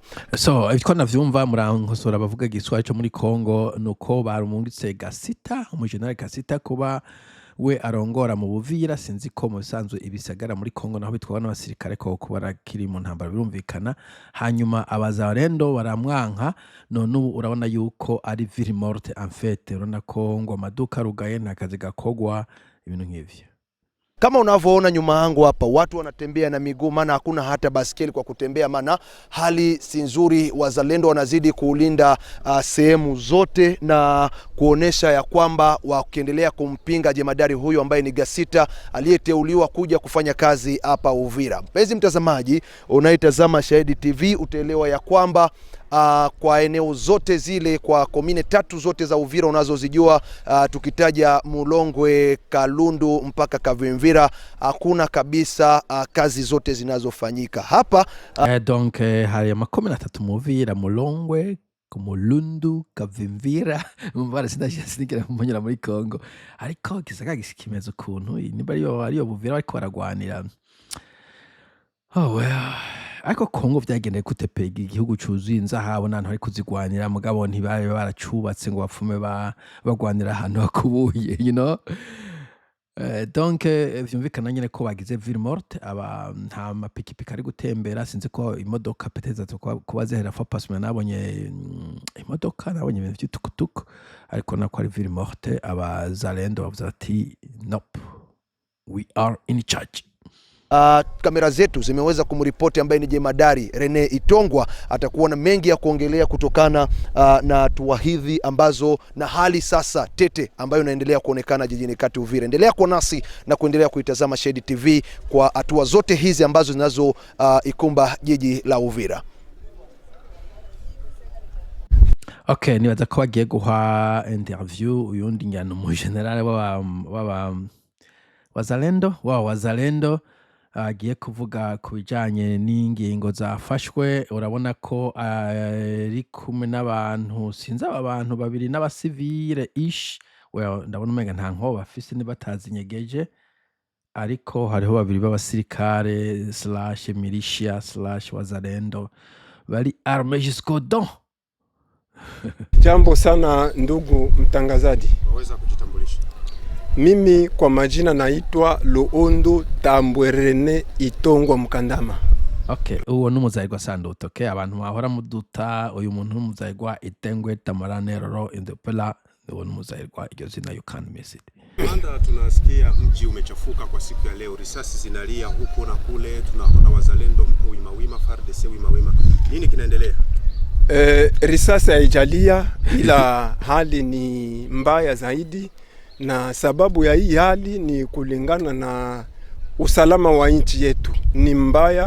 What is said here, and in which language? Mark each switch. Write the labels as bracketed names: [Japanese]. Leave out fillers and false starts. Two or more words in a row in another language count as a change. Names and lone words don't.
[Rundi] So iko navyumva murankosora bavuga giswari cyo muri Kongo nuko barumungitse Gasita umujenerali Gasita kuba we arongora mu Buvira. Sinzi ko musanzwe ibisagara muri Kongo naho bitwa n'abasirikare ko kubara kiri mu ntambara birumvikana, hanyuma abazarendo baramwanka none ubu urabona yuko ari [French] ville morte en fait, [Rundi] urabona ko ngo amaduka rugaye ntakazi gakogwa ibintu nk'ivyo. [Swahili] Kama unavyoona nyuma yangu hapa watu wanatembea na miguu, maana hakuna hata baskeli kwa kutembea, maana hali si nzuri. Wazalendo wanazidi kulinda sehemu zote na kuonesha ya kwamba wakiendelea kumpinga jemadari huyo ambaye ni Gasita aliyeteuliwa kuja kufanya kazi hapa Uvira. Mpenzi mtazamaji unaitazama Shayede TV, utaelewa ya kwamba kwa eneo zote zile, kwa komine tatu zote za Uvira unazozijua, tukitaja Mulongwe, Kalundu mpaka Kavimvira, hakuna kabisa kazi zote zinazofanyika hapa. [Rundi] Donc hari amakomine atatu mu Uvira: Mulongwe, como Lundu, Kavimvira umva sinigera munyura muri Congo ariko gisagara kimeze ukuntu niba ariyo Buvira bariko baragwanira. [English] Oh well. [Rundi] Ariko Congo vyagendeye gute pe igihugu cuzuye inzahabu n'ahantu hari kuzigwanira mugabo ntibabe baracubatse ngo bapfume bagwanira ahantu hakubuye, [English] you know. [Rundi] Donc vyumvikana nyene ko bagize [French] ville morte [Rundi] nta mapikipiki ari gutembera sinzi ko imodoka peteza kuba zihera fa pasme nabonye imodoka nabonye ibintu vy'itukutuku ariko nako ari [French] ville morte [Rundi] abazalendo bavuze ati [English] nope we are in charge. [Swahili] Kamera zetu zimeweza kumripoti ambaye ni jemadari Rene Itongwa. Atakuwa na mengi ya kuongelea kutokana na hatua hizi ambazo na hali sasa tete ambayo inaendelea kuonekana jijini kati Uvira. Endelea kuwa nasi na kuendelea kuitazama Shayede TV kwa hatua zote hizi ambazo zinazo ikumba jiji la Uvira. [Rundi] Okay, nibaza ko bagiye guha interview uyundi ngano mu general wazalendo agiye kuvuga ku bijanye n'ingingo zafashwe. Urabona ko ari kumwe n'abantu sinzi abantu babiri n'abasivile ndabona umenga nta nko bafise nibatazi nyegeje ariko hariho babiri b'abasirikare / militia / wazalendo bari [French] arme jusqu'au dents. [Swahili] Jambo sana ndugu mtangazaji. Waweza kujitambulisha? Mimi kwa majina naitwa Luondo Tambwerene Itongwa Mkandama. [Rundi] Okay, uwo n'umuzayirwa Sandoto. Okay, abantu bahora muduta uyu muntu n'umuzayirwa Itengwe Tamaranero Indepela uwo n'umuzayirwa iryo zina [English] you can miss it. [Swahili] Manda tunasikia mji umechafuka kwa siku ya leo, risasi zinalia huko na kule, tunaona wazalendo mko wima FARDC wima. Nini kinaendelea? Risasi haijalia ila hali ni mbaya zaidi, na sababu ya hii hali ni kulingana na usalama wa nchi yetu ni mbaya.